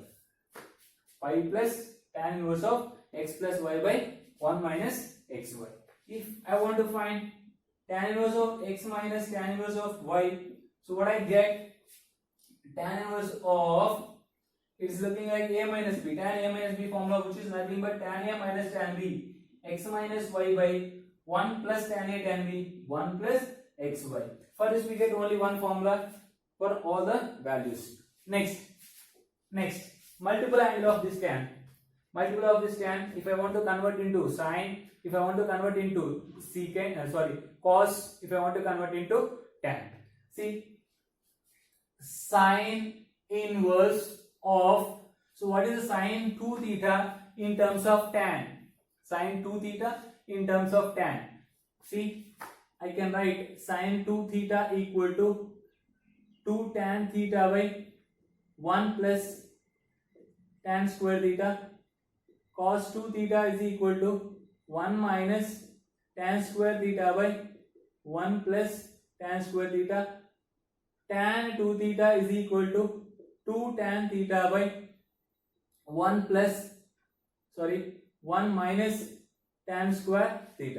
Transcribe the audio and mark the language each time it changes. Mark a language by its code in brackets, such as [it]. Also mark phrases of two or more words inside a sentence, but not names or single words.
[en] Pi plus tan inverse of x plus y by 1 minus xy. If I want to find tan inverse of x minus tan inverse of y, so what I get, tan inverse of, it's looking like a minus b, tan a minus b formula, which is nothing but tan a minus tan b, x minus y by 1 plus tan a tan b, 1 plus xy. For this we get only one formula for all the values. Next, multiple angle of this tan. Multiple of this tan, if I want to convert into sine, if I want to convert into cos, if I want to convert into tan. See, sine inverse of, so what is the sine 2 theta in terms of tan? Sine 2 theta in terms of tan. See, I can write sine 2 theta equal to 2 tan theta by 1 plus tan square theta. Cos 2 theta is equal to 1 minus tan square theta by 1 plus tan square theta. Tan 2 theta is equal to 2 tan theta by 1 minus tan square theta.